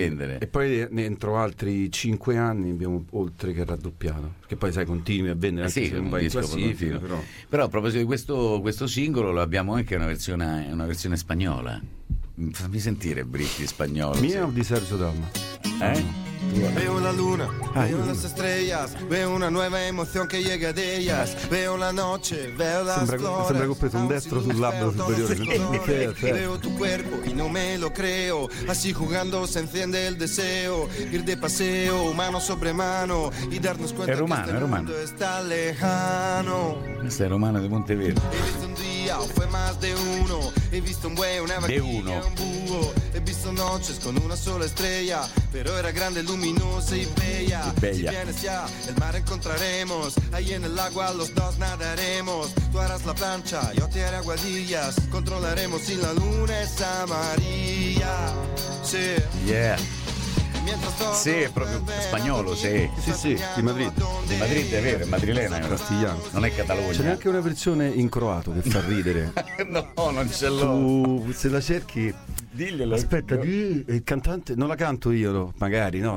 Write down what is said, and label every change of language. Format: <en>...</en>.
<it>vendere. E poi entro altri 5 anni abbiamo oltre che raddoppiato. Perché poi sai, continui a vendere, anche, sì, se non vai in classifica. Però a proposito di questo singolo, lo abbiamo anche una versione spagnola. Fammi sentire, Britti, spagnolo. Mio, sì, o di Sergio Dalma?</it> <es>Veo la luna, veo las estrellas, veo una nueva emoción que llega de ellas, veo la noche, veo las flores.</es> <it>Sembra che ho preso un destro sul labbro superiore.</it> <es>Veo tu cuerpo y no me lo creo, así jugando se enciende el deseo, ir de paseo, mano sobre mano, y darnos cuenta</es> <it>è romano,</it> <es>que este mundo está lejano.</es> <it>Questa è romana di Monteverde.</it> <es>He visto un día, o fue más de uno, he visto un buey, una vaquilla, un búho, he visto noches con una sola estrella, pero era grande, luminosa y bella. Y bella. Si vienes ya, el mar encontraremos, ahí en el agua los dos nadaremos, tú harás la plancha, yo te haré aguadillas, controlaremos si la luna es amarilla. Sí.</es> <en>Yeah.</en> <it>Sì, è proprio spagnolo, sì. Sì, sì, di Madrid. Di Madrid, è vero, è madrilena. Castigliano. Non è Catalogna. C'è neanche una versione in croato che fa ridere. No, non ce l'ho. Se la cerchi, diglielo. Aspetta, il cantante, non la canto io, magari, no.</it>